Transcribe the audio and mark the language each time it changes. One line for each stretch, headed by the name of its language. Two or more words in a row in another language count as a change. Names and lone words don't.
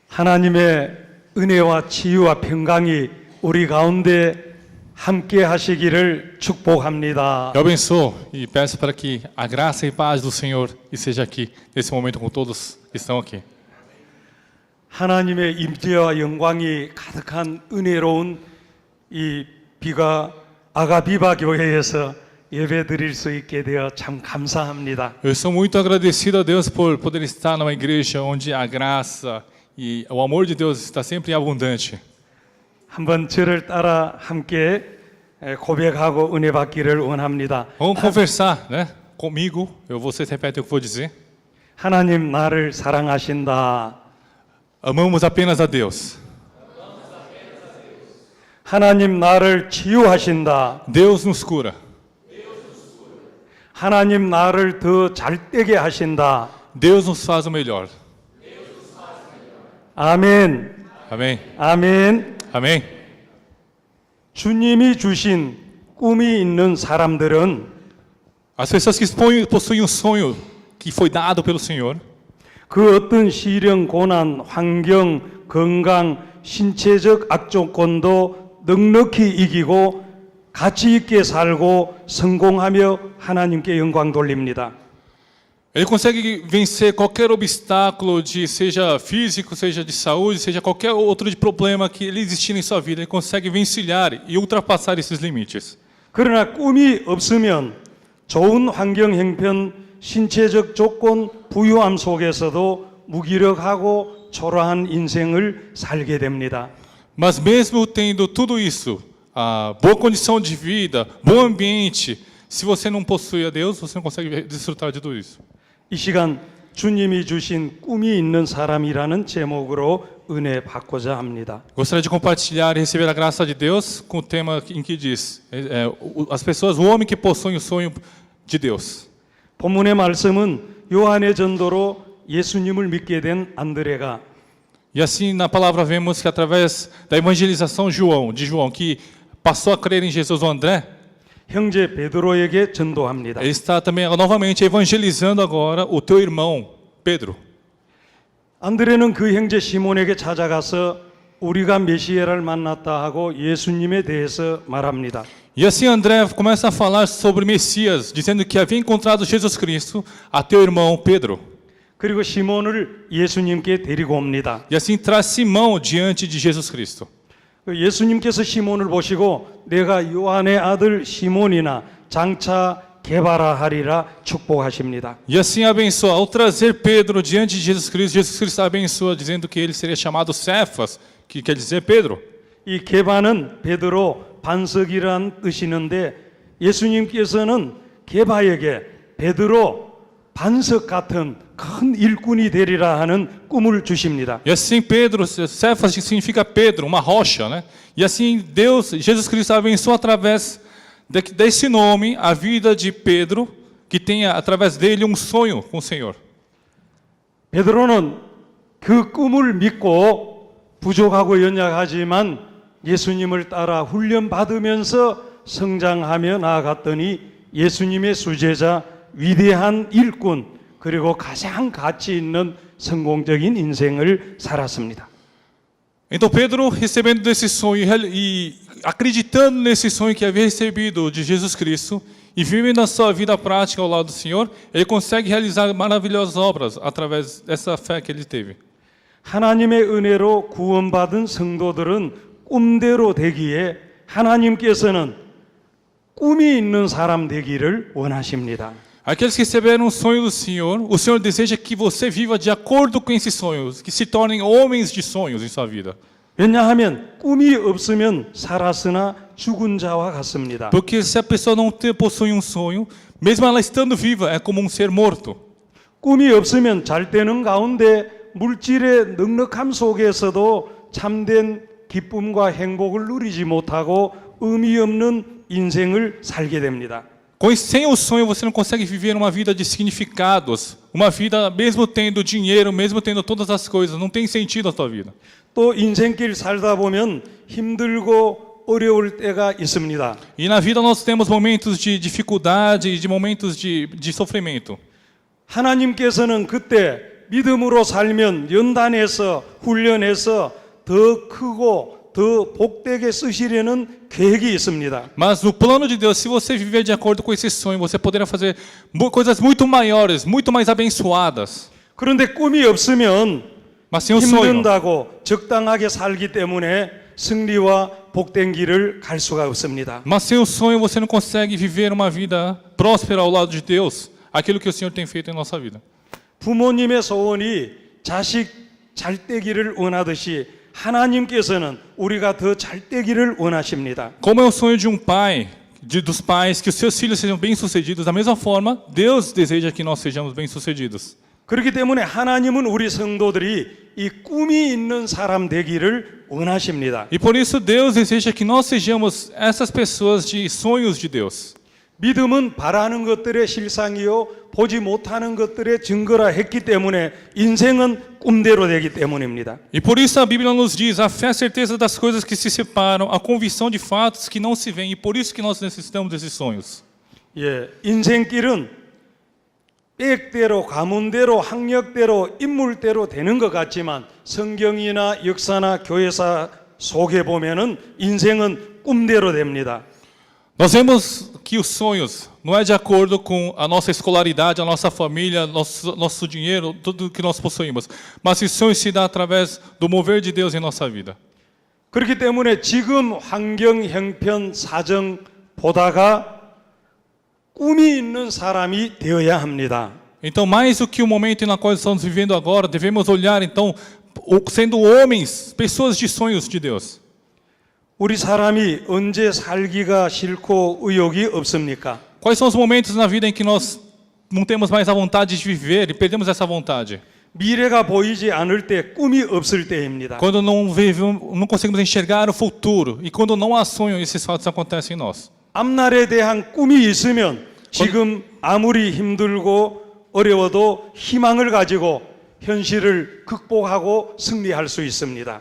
Korean: 하나님의 은혜와 치유와 평강이 우리 가운데 함께 하시기를 축복합니다.
Portuguese: Eu abençoo e peço para que a graça e paz do Senhor esteja aqui nesse momento com todos que estão aqui.
Korean: 하나님의 임재와 영광이 가득한 은혜로운 이 비가 아가비바 교회에서 예배 드릴 수 있게 되어 참 감사합니다.
Portuguese: Eu sou muito agradecido a Deus por poder estar numa igreja onde a graça e o amor de Deus está sempre abundante.
Korean: 한번 저를 따라 함께 고백하고 은혜 받기를 원합니다.
Portuguese: Vamos conversar, né? Comigo, vocês repetem o que eu vou dizer.
Korean: 하나님 나를 사랑하신다.
Portuguese: Amamos apenas a Deus.
Korean: 하나님 나를 치유하신다.
Portuguese: Deus nos cura.
Korean: 하나님 나를 더 잘되게 하신다.
Portuguese: Deus nos faz o melhor.
Korean: 아멘.
Portuguese: Amém?
Korean: 아멘.
Portuguese: Amém?
Korean: 주님이 주신 꿈이 있는 사람들은
Portuguese: As pessoas que possuem um sonho que foi dado pelo Senhor,
Korean: 그 어떤 시련, 고난, 환경, 건강, 신체적 악조건도 넉넉히 이기고 가치 있게 살고 성공하며 하나님께 영광 돌립니다.
Portuguese: ele consegue vencer qualquer obstáculo, seja físico, seja de saúde, seja qualquer outro de problema que ele existir em sua vida. Ele consegue vencilhar e ultrapassar esses limites.
Korean: 그러나 꿈이 없으면 좋은 환경 형편, 신체적 조건, 부유함 속에서도 무기력하고 초라한 인생을 살게 됩니다.
Portuguese: Mas mesmo tendo tudo isso, a boa condição de vida, bom ambiente, se você não possui a Deus, você não consegue desfrutar de tudo isso.
Korean: 이 시간 주님이 주신 꿈이 있는 사람이라는 제목으로 은혜 받고자 합니다.
Portuguese: Gostaria de compartilhar e receber a graça de Deus com o tema em que diz as pessoas, o homem que possui o sonho de Deus.
Korean: 본문의 말씀은 요한의 전도로 예수님을 믿게 된 안드레가
Portuguese: E assim na palavra vemos que através da evangelização de João, que passou a crer em Jesus, o André,
Korean: 형제 베드로에게 전도합니다.
Portuguese: ele está também novamente evangelizando agora o teu irmão Pedro.
Korean: 안드레는 그 형제 시몬에게 찾아가서 우리가 메시아를 만났다 하고 예수님에 대해서 말합니다.
Portuguese: E assim André começa a falar sobre Messias, dizendo que havia encontrado Jesus Cristo a teu irmão Pedro.
Korean: 그리고 시몬을 예수님께 데리고 옵니다.
Portuguese: E assim traz Simão diante de Jesus Cristo.
Korean: 예수님께서 시몬을 보시고 내가 요한의 아들 시몬이나 장차 개발하리라 축복하십니다.
Portuguese: E assim abençoa. Ao trazer Pedro diante de Jesus Cristo abençoa, dizendo que ele seria chamado Cefas, que quer dizer Pedro.
Korean: 이 개바는 베드로 반석이란 뜻이는데 예수님께서는 개바에게 베드로 반석 같은 큰 일꾼이 되리라 하는 꿈을 주십니다.
Portuguese: E assim Pedro, Cefas significa Pedro, uma rocha, né? E assim Jesus Cristo abençoa através desse nome a vida de Pedro, que tenha através dele um sonho com o Senhor.
Korean: 베드로는 그 꿈을 믿고 부족하고 연약하지만 예수님을 따라 훈련 받으면서 성장하며 나아갔더니 예수님의 수제자, 위대한 일꾼, 그리고 가장 가치 있는 성공적인 인생을 살았습니다.
Portuguese: Então Pedro, recebendo desse sonho e acreditando nesse sonho que havia recebido de Jesus Cristo e vivendo a sua vida prática ao lado do Senhor, ele consegue realizar maravilhosas obras através dessa fé que ele teve.
Korean: 하나님의 은혜로 구원받은 성도들은 꿈대로 되기에 하나님께서는 꿈이 있는 사람 되기를 원하십니다.
Portuguese: Aqueles que receberam o sonho do Senhor, o Senhor deseja que você viva de acordo com esses sonhos, que se tornem homens de sonhos em sua vida.
Korean: 왜냐하면 꿈이 없으면 살았으나 죽은 자와 같습니다.
Portuguese: Porque se a pessoa não possui um sonho, mesmo ela estando viva, é como um ser morto.
Korean: 꿈이 없으면 잘 때는 가운데 물질의 넉넉함 속에서도 참된 기쁨과 행복을 누리지 못하고 의미 없는 인생을 살게 됩니다.
Portuguese: Sem o sonho você não consegue viver uma vida de significados, uma vida mesmo tendo dinheiro, mesmo tendo todas as coisas, não tem sentido a tua vida.
Korean: 또 인생길 살다 보면 힘들고 어려울 때가 있습니다.
Portuguese: E na vida nós temos momentos de dificuldade e de momentos de sofrimento.
Korean: 하나님께서는 그때 믿음으로 살면 연단해서 훈련해서 더 크고 더 복되게 쓰시려는 계획이 있습니다.
Portuguese: Mas no plano de Deus, se você viver de acordo com esse sonho, você poderá fazer coisas muito maiores, muito mais abençoadas.
Korean: 그런데 꿈이 없으면
Portuguese: Mas sem o sonho,
Korean: 힘든다고 적당하게 살기 때문에 승리와 복된 길을 갈 수가 없습니다.
Portuguese: mas sem o sonho você não consegue viver uma vida próspera ao lado de Deus, aquilo que o Senhor tem feito em nossa vida.
Korean: 부모님의 소원이 자식 잘되기를 원하듯이 하나님께서는 우리가 더 잘되기를 원하십니다.
Portuguese: Como é o sonho de um pai, dos pais, que os seus filhos sejam bem-sucedidos, da mesma forma, Deus deseja que nós sejamos bem-sucedidos.
Korean: 그렇기 때문에 하나님은 우리 성도들이 이 꿈이 있는 사람 되기를 원하십니다.
Portuguese: E por isso Deus deseja que nós sejamos essas pessoas de sonhos de Deus.
Korean: 믿음은 바라는 것들의 실상이요 보지 못하는 것들의 증거라 했기 때문에 인생은 꿈대로 되기 때문입니다.
Portuguese: E por isso a Bíblia nos diz, a fé é a certeza das coisas que se separam, a convicção de fatos que não se veem, e por isso que nós necessitamos desses sonhos.
Korean: 예, 인생길은 계획대로, 가문대로, 학력대로, 인물대로 되는 것 같지만 성경이나 역사나 교회사 속에 보면은 인생은 꿈대로 됩니다.
Portuguese: Nós vemos que os sonhos não é de acordo com a nossa escolaridade, a nossa família, nosso dinheiro, tudo que nós possuímos. Mas os sonhos se dão através do mover de Deus em nossa vida.
Korean: 그렇기 때문에 지금 환경, 형편, 사정 보다가 꿈이 있는 사람이 되어야 합니다.
Portuguese: Então, mais do que o momento na qual estamos vivendo agora, devemos olhar, então, sendo homens, pessoas de sonhos de Deus.
Korean: 우리 사람이 언제 살기가 싫고 의욕이 없습니까?
Portuguese: Quais são os momentos na vida em que nós não temos mais a vontade de viver e perdemos essa vontade?
Korean: 미래가 보이지 않을 때 꿈이 없을 때입니다.
Portuguese: Quando não conseguimos enxergar o futuro e quando não há sonho, esses fatos acontecem em nós.
Korean: 앞날에 대한 꿈이 있으면 지금 아무리 힘들고 어려워도 희망을 가지고 현실을 극복하고 승리할 수 있습니다.